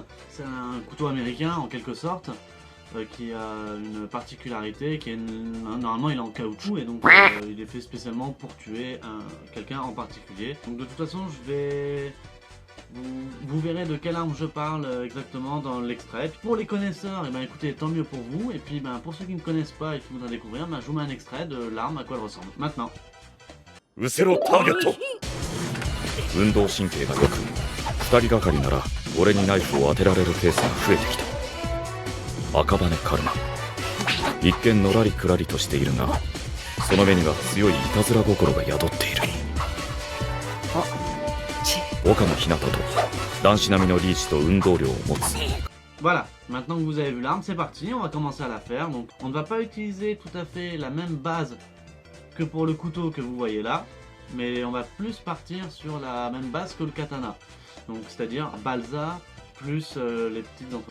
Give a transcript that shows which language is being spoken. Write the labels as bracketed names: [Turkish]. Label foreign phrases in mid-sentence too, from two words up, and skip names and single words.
[French] C'est un couteau américain en quelque sorte. Qui a une particularité, qui est normalement il est en caoutchouc et donc il est fait spécialement pour tuer quelqu'un en particulier. Donc de toute façon vous verrez de quelle arme je parle exactement dans l'extrait. Pour les connaisseurs, et ben écoutez, tant mieux pour vous. Et puis pour ceux qui ne connaissent pas et qui voudraient découvrir, je vous mets un extrait de l'arme, à quoi elle ressemble. Maintenant. [Japanese] ウセロターゲット。運動神経が良く、2人がかりなら俺にナイフを当てられるケースが増えてきた。赤羽カルマ、一見のらりくらりとしているが、その目には強いいたずら心が宿っている。岡野ひなたと男子並みのリーチと運動量を持つ。 [French] Voilà, maintenant que vous avez vu l'arme, c'est parti, on va commencer à la faire. Donc on ne va pas utiliser tout à fait la même base que pour le couteau que vous voyez là, mais on va plus partir sur la même base que le katana. Donc c'est-à-dire balsa plus les petites empreintes.